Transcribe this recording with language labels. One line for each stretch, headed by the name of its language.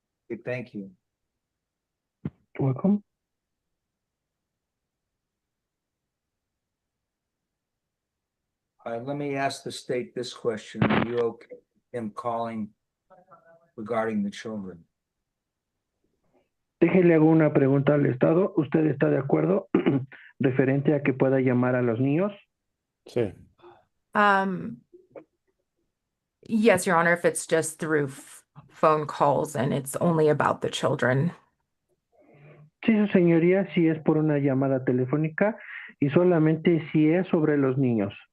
English: Okay, thank you. Welcome. Let me ask the state this question. Are you okay with him calling regarding the children?
Spanish: Déjele hago una pregunta al Estado. ¿Usted está de acuerdo referente a que pueda llamar a los niños? Sí.
English: Yes, Your Honor, if it's just through phone calls and it's only about the children.
Spanish: Sí, su señoría, si es por una llamada telefónica y solamente si es sobre los niños.